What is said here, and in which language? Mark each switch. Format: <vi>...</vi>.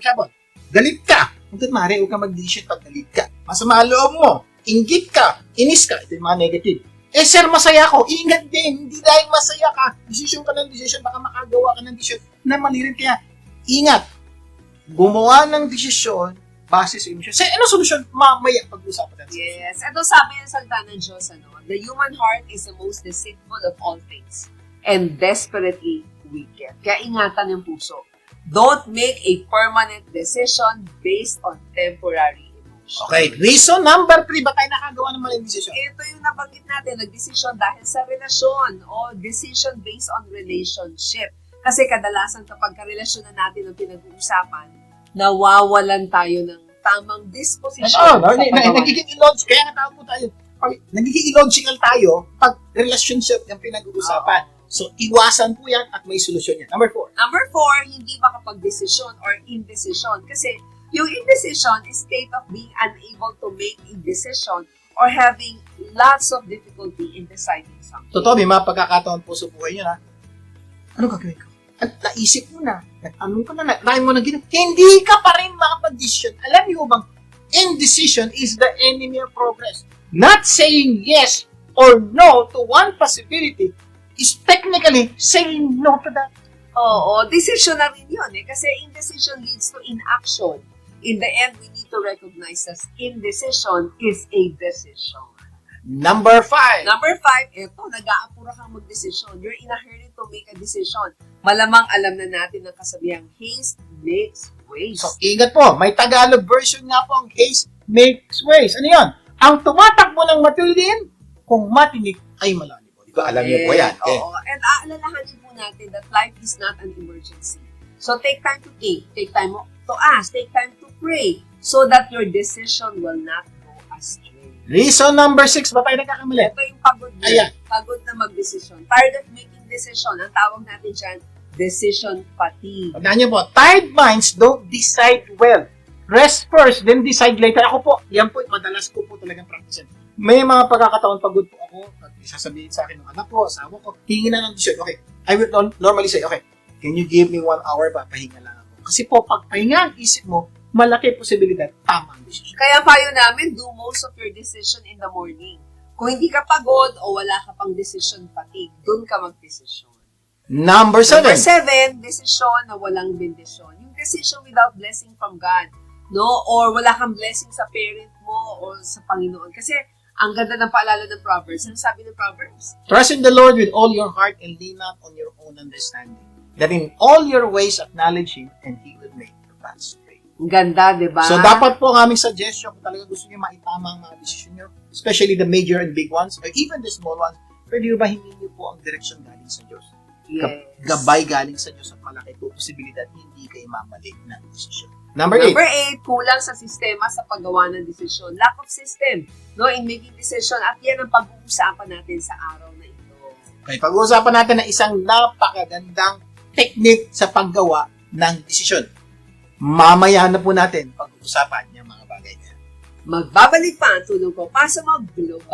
<tl>Sabon, galit ka. Hanggang mare, huwag ka mag-decision pag galit ka. Masama ang loob mo. Inggit ka. Inis ka. Ito yung mga negative. Eh, sir, masaya ako. Ingat din. Hindi dahil masaya ka. Decision ka ng decision. Baka makagawa ka ng decision na mali rin. Kaya, ingat. Gumawa ng desisyon base sa emosyon. Ano solusyon? Mamaya pag-usapan natin.</tl> <en>Yes.</en> <tl>Ito sabi ng salita ng Diyos,</tl> <en>the human heart is the most deceitful of all things and desperately wicked.</en> <tl>Kaya ingatan yung puso.</tl> <en>Don't make a permanent decision based on temporary emotion.</en> <tl>Okay, reason number 3, ba tayo nakagawa ng maling decision? Ito yung nabanggit natin, nag-decision dahil sa relasyon o decision based on relationship. Kasi kadalasan kapag karelasyon na natin ang pinag-uusapan, nawawalan tayo ng tamang disposition. Nagiging illogical. Kaya nga tawag po tayo. Nagiging illogical tayo pag relationship yung pinag-uusapan. So, iwasan po yan at may solusyon yan. Number 4. Number 4, hindi makapag-desisyon or indecision. Kasi yung</tl> <en>indecision is state of being unable to make a decision or having lots of difficulty in deciding something.</en> <tl>Totoo, may mga pagkakataon po sa buhay nyo na, ano gagawin ko? At naisip mo na, nag-anong ka na, nakain mo na ginawa, hindi ka pa rin makapag-decision.</tl> <en>Alam niyo bang, indecision is the enemy of progress. Not saying yes or no to one possibility is technically saying no to that.</en> <tl>Oo, decision na rin yun eh.</tl> <en>Kasi indecision leads to inaction. In the end, we need to recognize that indecision is a decision. Number 5.</en> <tl>Number 5, eto, nag-aapura kang mag-decision.</tl> <en>You're in a hurry to make a decision.</en> <tl>Malamang alam na natin ang kasabihang</tl> <en>haste makes waste.</en> <tl>So, ingat po. May Tagalog version nga po ang</tl> <en>haste makes waste.</en> <tl>Ano yan? Ang tumatakbo ng matulin, kung matinik ay malalim. Diba? Alam niyo po yan. Okay. Oo.</tl> <en>And</en> <tl>aalalahanin po natin</tl> <en>that life is not an emergency. So, take time to think. Take time to ask. Take time to pray so that your decision will not go astray.</en> <tl>Reason number 6, ba tayo nagkakamali? Ito yung pagod na. Ayan. Pagod na mag-decision.</tl> <en>Tired of making decision.</en> <tl>Ang tawag natin dyan, decision fatigue.</tl> <en>Tandaan niyo po, tired minds don't decide well. Rest first, then decide later.</en> <tl>Ako po, yan po, madalas ko po talagang practice. May mga pagkakataon pagod po ako, at sasabihin sa akin ng anak ko, asawa ko, hingi na ng decision.</tl> <en>Okay, I will normally say, okay, can you give me 1 hour ba?</en> <tl>Pahinga lang ako. Kasi po, pag pahinga ang isip mo, malaki posibilidad, tama ang decision. Kaya payo namin,</tl> <en>do most of your decision in the morning.</en> <tl>Kung hindi ka pagod o wala ka pang decision fatigue, dun ka mag-decision.</tl> <en>Number 7.</en> <tl>Number 7, decision na walang bendisyon.</tl> <en>Yung decision without blessing from God.</en> <tl>No? Or wala kang blessing sa parent mo o sa Panginoon. Kasi ang ganda ng paalala ng Proverbs. Ano sabi ng Proverbs?</tl> <en>Trust in the Lord with all your heart and lean not on your own understanding. That in all your ways acknowledge Him and He will make your paths straight.</en> <tl>Ang ganda, di ba? So, dapat po ang aming suggestion kung talaga gusto niyo maitama ang mga decision niyo,</tl> <en>especially the major and big ones, or even the small ones,</en> <tl>pwede nyo ba hingin niyo po ang direction galing sa Diyos?</tl> <en>Yes.</en> <tl>Gabay galing sa Diyos at malaki po posibilidad hindi kayo mamali ng decision.</tl> <en>Number 8.</en> <tl>Number 8, kulang sa sistema sa paggawa ng desisyon.</tl> <en>Lack of system, no, in making decision.</en> <tl>At yan ang pag-uusapan natin sa araw na ito. Okay, pag-uusapan natin ng isang napakagandang technique sa paggawa ng desisyon. Mamaya na po natin pag-uusapan yung mga bagay niya. Magbabalik pa ang tulong ko para sa mga global.</tl>